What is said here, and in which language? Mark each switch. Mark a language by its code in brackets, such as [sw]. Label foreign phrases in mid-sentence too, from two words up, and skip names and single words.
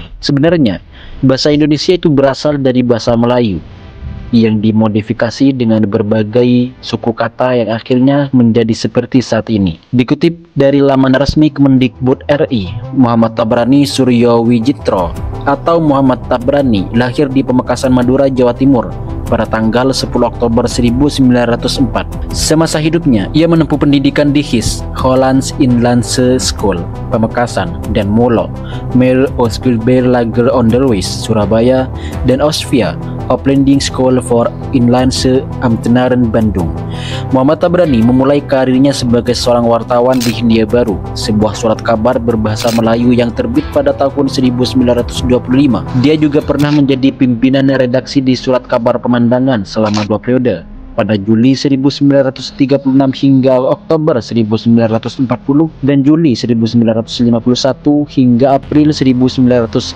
[id] Sebenarnya, bahasa Indonesia itu berasal dari bahasa Melayu yang dimodifikasi dengan berbagai suku kata yang akhirnya menjadi seperti saat ini. Dikutip dari laman resmi Kemendikbud RI, Muhammad Tabrani Suryo Wijitro atau Muhammad Tabrani lahir di Pamekasan, Madura, Jawa Timur pada tanggal 10 Oktober 1904. Semasa hidupnya, ia menempuh pendidikan di HIS, [nl] Hollands Inlandse School, [id] Pamekasan, dan Molo, [nl] Meer Oostkustbelager Onderwijs, [id] Surabaya, dan Osvia, [nl] Opleiding School for Inlandse Ambtenaren, [id] Bandung. Muhammad Tabrani memulai karirnya sebagai seorang wartawan di Hindia Baru, sebuah surat kabar berbahasa Melayu yang terbit pada tahun 1925. Dia juga pernah menjadi pimpinan redaksi di Surat Kabar Pemandangan selama 2 periode, pada Juli 1936 hingga Oktober 1940 dan Juli 1951 hingga April 1956.